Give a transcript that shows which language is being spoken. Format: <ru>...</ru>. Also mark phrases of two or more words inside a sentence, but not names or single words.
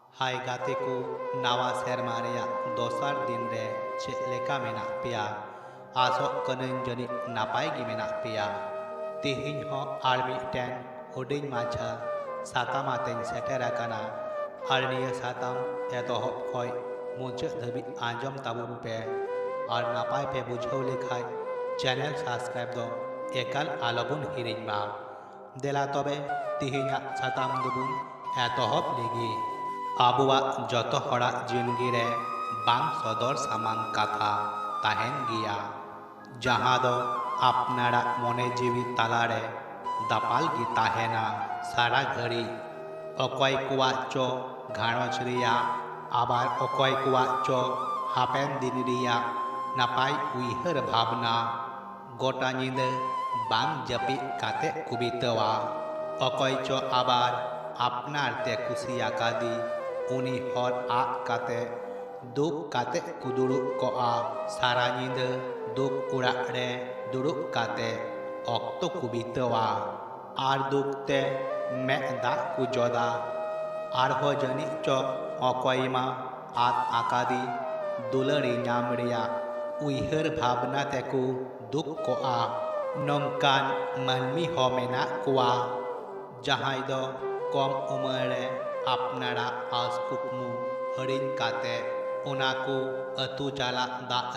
<sat>हाय गाते को नावा सेरमा रेया दोसार दिन रे चेक लेका मेना पेया आसो कनन जनी नापाय गी मेना पेया तेहिन हो आर मिटन हुडिंग माछा साताम आतेन सेटेर आकाना आर निया साताम एतोहब खय मुचाद धाबि आंजम ताबुन पे और नापाय पे बुझाव लेखाय चैनल सब्सक्राइब दो एकाल आलोबुन हिरिंग मा देला तबे तिहिना साताम दुबुन एतोहब लेगी आबुआ जतो हड़ा जिंदगी रे बांग सदर सामान कथा ताहेन गिया जहाँ दो आपनारा मने जीवी तालारे दापाल गी ताहेना सारा घड़ी अकय कुआ चो घाणोच रिया आबार अकय कुआ चो हापेन दिन रिया नापाय उइहर भावना गोटा निंदे बांग जपि काते कुबितवा अकय चो आबार आपनार ते कुसियाकादी उनी हर आग काते दुब काते कुदुरुब कोआ सारा निंदे दुब उड़ाग रे दुरुब काते अक्तो कुबितवा आर दुबते में दाग कुजोदा आर हो जनी चो अकयमा आद आकादी दुलरी नाम रिया उइहर भावना तेकु दुख कोआ नंकान मानमी हो मेना कुआ जहां दो कम उम्र रे आपनारा आस कुकमु हरिन काते उनाकु अतु चाला दाग</sat>